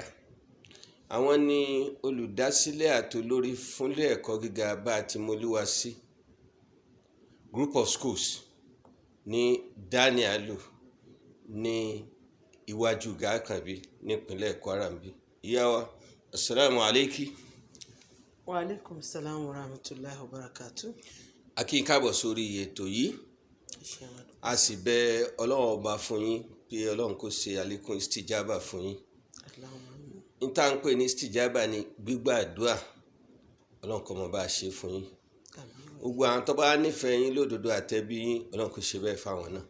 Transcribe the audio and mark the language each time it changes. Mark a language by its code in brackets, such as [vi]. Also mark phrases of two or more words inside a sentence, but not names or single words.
[yo] Àwọn ni olùdásílẹ̀ àti olórí fúnlé ẹ̀kọ́ gíga Batimoluwasi Group of Schools ní Danielu ní iwájú Gàkànbí nípínlẹ̀ Kwara bí. Ìyá wa, [ar] السلام عليكم. وعليكم السلام ورحمة الله وبركاته. [yo] A kí yín káàbọ̀ sórí ètò yìí. A sì bẹ Ọlọ́run ọba fún yín pé Ọlọ́run kó ṣe àlékún istijaba fún yín. Níta ń pè ní istijaba ní gbígbà àdúà. Ọlọ́run kó máa bá a ṣe fún yín. Gbogbo àwọn tó bá nífẹ̀ẹ́ yín lódodo àtẹ̀bí yín, Ọlọ́run kó ṣe bẹ́ẹ̀ fáwọn náà.